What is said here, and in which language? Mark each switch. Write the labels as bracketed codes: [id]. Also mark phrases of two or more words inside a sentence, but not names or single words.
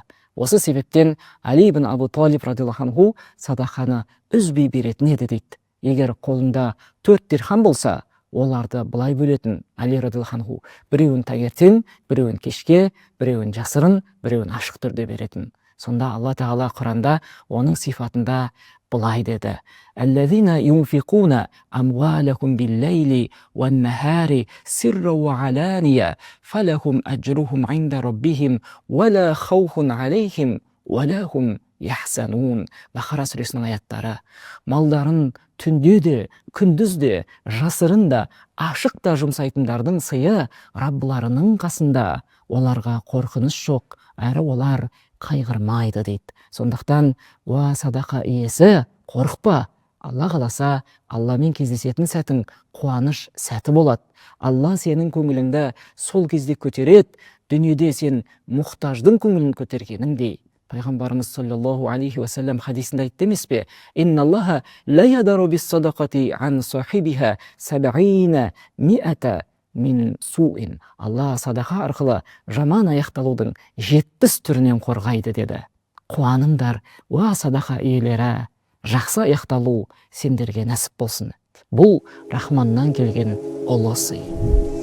[kk] Осы себептен Али ибн Абу Талиб [ar] رضي الله عنه [kk] садақаны үзбей беретін еді дейді. Егер қолында 4 дирхам болса, оларды былай бөлетін Али [ar] رضي الله عنه: [kk] біреуін таңертең, біреуін кешке, біреуін жасырын, біреуін ашық түрде беретін. Сонда Алла тағала Құранда оның сифатында былай деді: [ar] الذين ينفقون أموالهم بالليل والنهار سرا وعلانية فلهم أجرهم عند ربهم ولا خوف عليهم ولا هم يحزنون. [kk] Бақара сүресінің аяттары. Малдарын түнде де, күндіз де, жасырын да, ашық та жұмсайтындардың сыйы Раббыларының қасында. Оларға қорқыныш жоқ, әрі олар қайғырмайды дейді. Сондықтан уа садақа иесі, қорықпа. Алла қаласа Алламен кездесетін сәтің қуаныш сәті болады. Алла сенің көңіліңді сол кезде көтереді, дүниеде сен мұқтаждың көңілін көтергеніңдей. Пайғамбарымыз [ar] صلى الله عليه وسلم [kk] хадисінде айтты емес пе: [ar] إن الله ليدرأ بالصدقة عن صاحبها سبعين ميتة من السوء. [kk] Алла садақа арқылы жаман аяқталудың 70 түрінен қорғайды деді. Қуаныңдар, уа садақа иелері, жақсы аяқталу сендерге нәсіп болсын. Бұл Рахманнан келген ұлы сый.